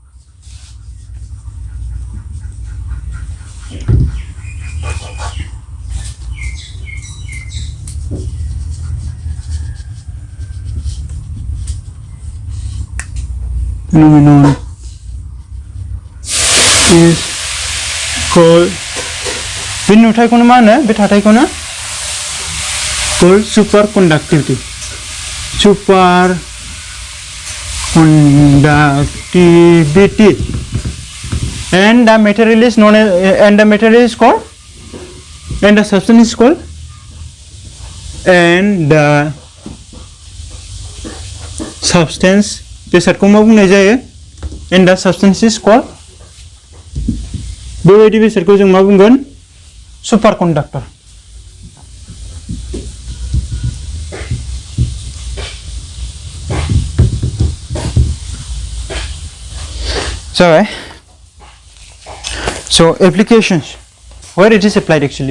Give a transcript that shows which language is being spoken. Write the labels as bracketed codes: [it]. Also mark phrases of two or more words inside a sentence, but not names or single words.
[en] phenomenon is called [brx] बे नुथायखौनो मा होनो बे थाथायखौनो [en] called superconductivity. And the material is known as called and the substance is called, and the substance [brx] बेसादखौ मा बुंनाय जायो, [en] and the substance is called, [brx] बेबायदि बेसादखौ जों मा बुंगोन, [en] superconductor. So applications where it is applied actually.